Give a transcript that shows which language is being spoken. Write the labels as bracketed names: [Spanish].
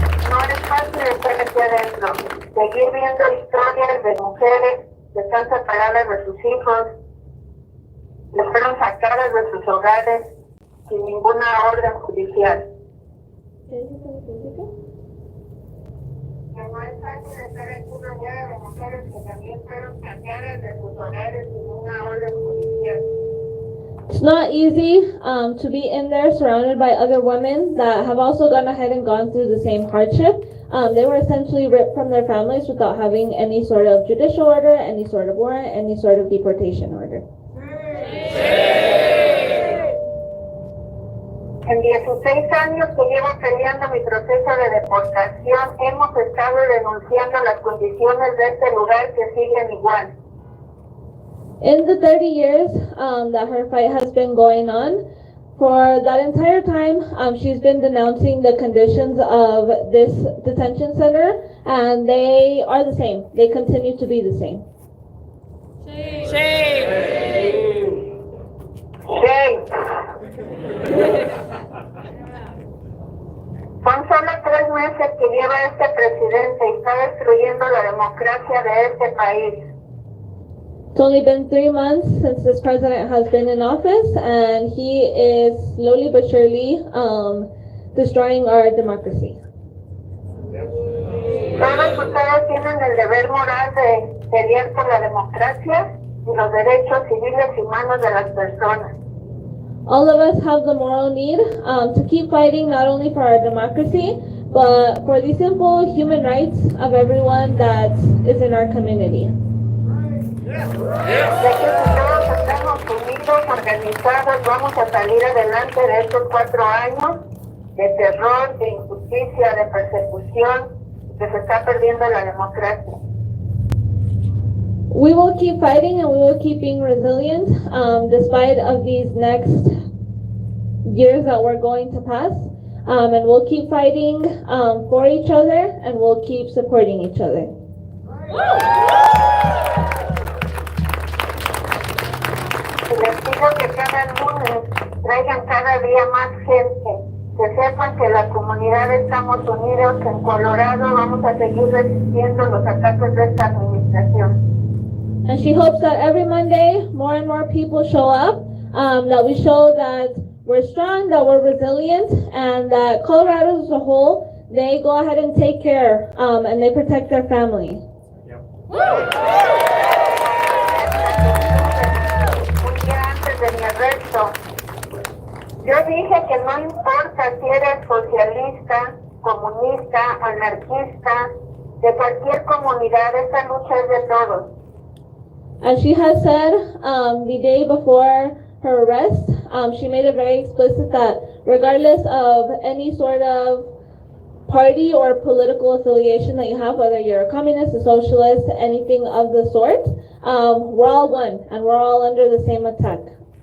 [Spanish] No es fácil estar aquí adentro, seguir viendo historias de mujeres que están separadas de sus hijos, que fueron sacadas de sus hogares sin ninguna orden judicial. No es fácil estar aquí rodeada de mujeres que también fueron sacadas de sus hogares sin una orden judicial. [English] It's not easy to be in there surrounded by other women that have also gone ahead and gone through the same hardship. They were essentially ripped from their families without having any sort of judicial order, any sort of warrant, any sort of deportation order. [Spanish] En 16 años que llevo peleando mi proceso de deportación, hemos estado denunciando las condiciones de este lugar que siguen igual. [English] In the 30 years that her fight has been going on, for that entire time, she's been denouncing the conditions of this detention center, and they are the same. They continue to be the same. Shame. [Spanish] Son solo 3 meses que lleva este presidente y está destruyendo la democracia de este país. [English] It's only been 3 months since this president has been in office, and he is slowly but surely destroying our democracy. [Spanish] Todos ustedes tienen el deber moral de pelear por la democracia y los derechos civiles y humanos de las personas. [English] All of us have the moral need to keep fighting not only for our democracy, but for the simple human rights of everyone that is in our community. [Spanish] De que si todos estamos unidos, organizados, vamos a salir adelante de estos 4 años de terror, de injusticia, de persecución, que se está perdiendo la democracia. [English] We will keep fighting and we will keep being resilient despite of these next years that we're going to pass. And we'll keep fighting for each other, and we'll keep supporting each other. [Spanish] Les pido que cada lunes traigan cada día más gente, que sepan que la comunidad estamos unidos, que en Colorado vamos a seguir resistiendo los ataques de esta administración. [English] And she hopes that every Monday, more and more people show up, that we show that we're strong, that we're resilient, and that Colorado as a whole, they go ahead and take care, and they protect their family. [Spanish] De mi arresto, yo dije que no importa si eres socialista, comunista, anarquista, de cualquier comunidad, esta lucha es de todos. [English] As she has said the day before her arrest, she made it very explicit that regardless of any sort of party or political affiliation that you have, whether you're a communist, a socialist, anything of the sort, we're all one and we're all under the same attack.